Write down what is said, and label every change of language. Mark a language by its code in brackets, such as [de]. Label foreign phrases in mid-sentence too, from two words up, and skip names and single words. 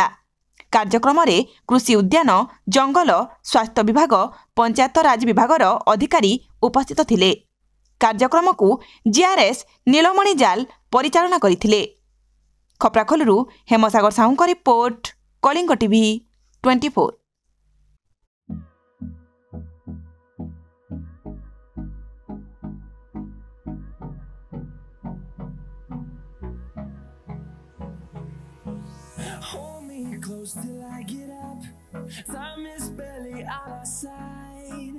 [or] କାର୍ଯ୍ୟକ୍ରମରେ କୃଷି ଉଦ୍ୟାନ, ଜଙ୍ଗଲ, ସ୍ୱାସ୍ଥ୍ୟ ବିଭାଗ, ପଞ୍ଚାୟତରାଜ ବିଭାଗର ଅଧିକାରୀ ଉପସ୍ଥିତ ଥିଲେ। କାର୍ଯ୍ୟକ୍ରମକୁ ଜିଆର୍ଏସ୍ ନୀଳମଣି ଜାଲ ପରିଚାଳନା କରିଥିଲେ। ଖପ୍ରାଖୋଲରୁ ହେମସାଗର ସାହୁଙ୍କ ରିପୋର୍ଟ, କଳିଙ୍ଗ ଟିଭି 24। [en] Hold me close till I get up. Time is barely on our side.